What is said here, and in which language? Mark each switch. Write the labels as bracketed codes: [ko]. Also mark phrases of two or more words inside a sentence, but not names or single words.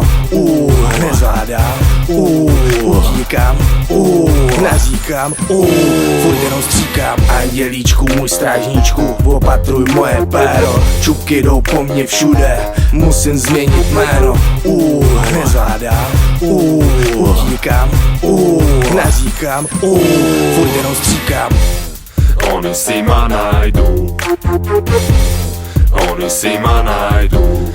[cs] Nezvládám, utíkám, naříkám, furt jenom stříkám. Andělíčku, můj strážníčku, opatruj moje péro. Čupky jdou po mně všude, musím změnit jméno. Nezvládám, utíkám, naříkám, furt jenom stříkám. [sk] Oni si ma nájdu, oni si ma nájdu.